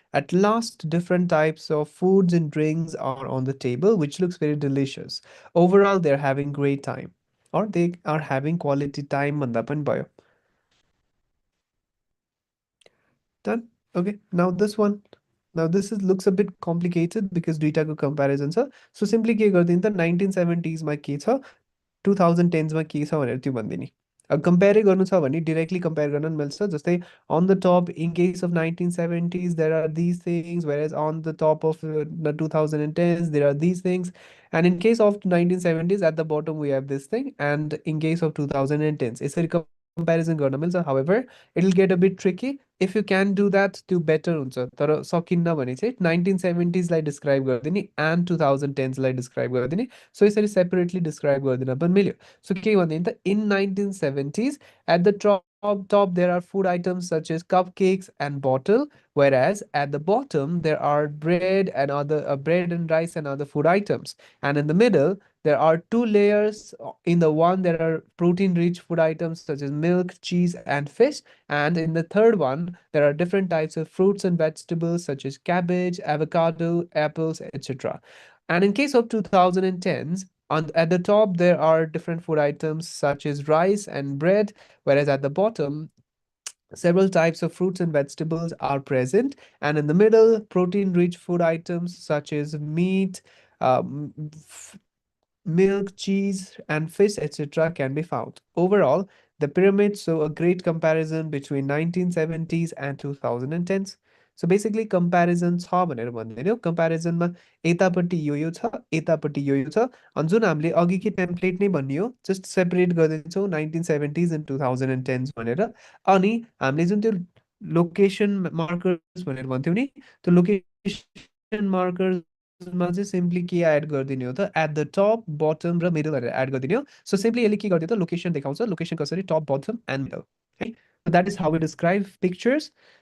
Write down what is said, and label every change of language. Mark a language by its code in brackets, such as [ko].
[en] At last, different types of foods and drinks are on the table, which looks very delicious. Overall, they're having great time, or they are having quality time. [ne] भन्दा पनि भयो. [en] Done. Okay. Now this one. Now this is looks a bit complicated because [ne] दुईटाको comparison छ. So simply के गरिदिनु त 1970s मा के छ 2010s मा के छ भनेर त्यो भनिदिने. अब कम्पेयरै गर्नु छ भने डिरेक्टली कम्पेयर गर्न पनि मिल्छ जस्तै [en] on the top in case of 1970s there are these things whereas on the top of the 2010s there are these things and in case of 1970s at the bottom we have this thing and in case of 2010s [ne] यसरी comparison गर्न मिल्छ. [en] However, it'll get a bit tricky. If you can do that, [ne] त्यो better हुन्छ. तर सकिन्न भने चाहिँ 1970s लाई describe गरिदिने and 2010s लाई describe गरिदिने. So यसरी separately describe गरिदिन पनि मिल्यो. [en] So [ne] के भन्दैन त [en] in 1970s at the top there are food items such as cupcakes and bottle whereas at the bottom there are bread and rice and other food items and in the middle there are two layers. In the one, there are protein rich food items such as milk, cheese, and fish. And in the third one, there are different types of fruits and vegetables such as cabbage, avocado, apples, etc. And in case of 2010s, at the top, there are different food items such as rice and bread, whereas at the bottom, several types of fruits and vegetables are present. And in the middle, protein rich food items such as meat, um, milk, cheese, and fish, etc., can be found. Overall, the pyramids show a great comparison between 1970s and 2010s. [ne] So basically comparison छ भनेर भन्दैन कम्पेरिजनमा यतापट्टि यो छ यतापट्टि यो छ अनि जुन हामीले अघिकै टेम्प्लेट नै भन्ने हो जस्ट सेपरेट गरिदिन्छौँ 1970s एन्ड 2010s भनेर अनि हामीले जुन त्यो लोकेसन मार्कर्स भनेर भन्थ्यौँ नि त्यो लोकेसन मार्कर्समा चाहिँ सिम्पली के एड गरिदिने हो त एट द टप बटम र मिडल भनेर एड गरिदिने हो सो सिम्पली यसले के गरिदियो त लोकेसन देखाउँछ लोकेसन कसरी टप बटम एन्ड मिडल है [en] that is how we describe pictures